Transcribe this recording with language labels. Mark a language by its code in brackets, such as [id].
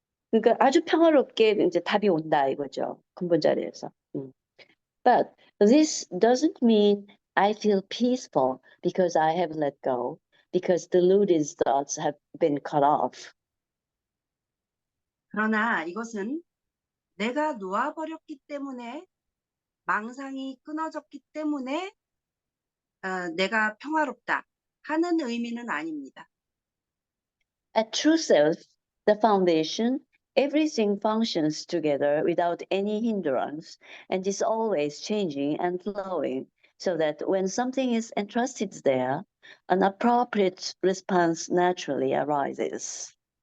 [ko] 그러니까 아주 평화롭게 이제 답이 온다 이거죠. 근본 자리에서. [en] But this doesn't mean I feel peaceful because I have let go, because deluded thoughts have been cut off. [ko] 그러나 이것은 내가 놓아버렸기 때문에 망상이 끊어졌기 때문에 내가 평화롭다 하는 의미는 아닙니다. [en] At true self, the foundation, everything functions together without any hindrance and is always changing and flowing, so that when something is entrusted there, an appropriate response naturally arises.